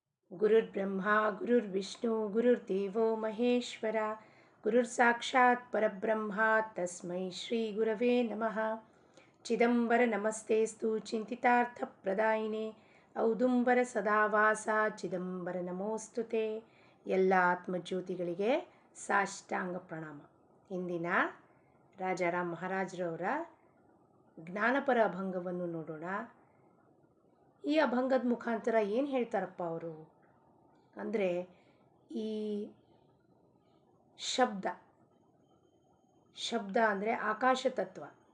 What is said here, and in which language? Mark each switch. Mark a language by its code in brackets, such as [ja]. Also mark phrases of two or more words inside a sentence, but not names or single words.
[sa] ಗುರುರ್ಬ್ರಹ್ಮ ಗುರುರ್ವಿಷ್ಣು ಗುರುರ್ದೇವೋ ಮಹೇಶ್ವರ ಗುರುರ್ಸಾಕ್ಷಾತ್ ಪರಬ್ರಹ್ಮ ತಸ್ಮೈ ಶ್ರೀ ಗುರವೇ ನಮಃ. ಚಿದಂಬರ ನಮಸ್ತೇಸ್ತು ಚಿಂತಿತಾರ್ಥಪ್ರದಾಯಿನೇ ಔದುಂಬರ ಸದಾವಾಸ ಚಿದಂಬರ ನಮೋಸ್ತುತೆ. [kn] ಎಲ್ಲ ಆತ್ಮಜ್ಯೋತಿಗಳಿಗೆ ಸಾಷ್ಟಾಂಗ ಪ್ರಣಾಮ. ಇಂದಿನ ರಾಜಾರಾಮ್ ಮಹಾರಾಜರವರ ಜ್ಞಾನಪರ ಅಭಂಗವನ್ನು ನೋಡೋಣ. ಈ ಅಭಂಗದ ಮುಖಾಂತರ ಏನು ಹೇಳ್ತಾರಪ್ಪ ಅವರು ಅಂದರೆ, ಈ ಶಬ್ದ ಅಂದರೆ ಆಕಾಶ ತತ್ವ.